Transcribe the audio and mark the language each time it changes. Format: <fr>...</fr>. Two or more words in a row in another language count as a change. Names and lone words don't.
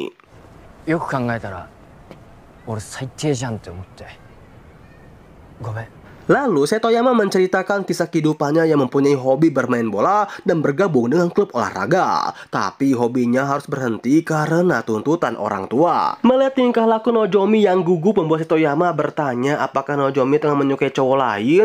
<ja>よく考えたら俺最低じゃんって思ってごめん。</ja> <id>Lalu Setoyama menceritakan kisah kehidupannya yang mempunyai hobi bermain bola dan bergabung dengan klub olahraga. Tapi hobinya harus berhenti karena tuntutan orang tua. Melihat tingkah laku Nozomi yang gugup membuat Setoyama bertanya apakah Nozomi tengah menyukai cowok lain.</id>